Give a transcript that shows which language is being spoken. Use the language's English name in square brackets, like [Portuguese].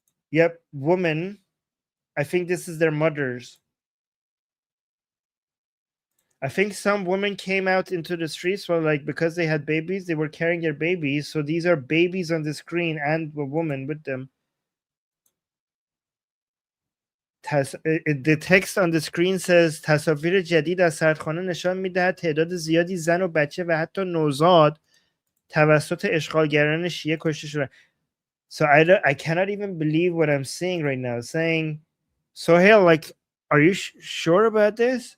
[English] Yep, women. I think this is their mothers. I think some women came out into the streets because they had babies, they were carrying their babies. So these are babies on the screen and a woman with them. The text on the screen says [Persian] تصاویر جدید از سردخانه نشان می‌دهد تعداد زیادی زن و بچه و حتی نوزاد توسط اشغالگران شیعه کشته شدند. [English] So I cannot even believe what I'm seeing right now. Saying, Sohail, like, are you sure about this?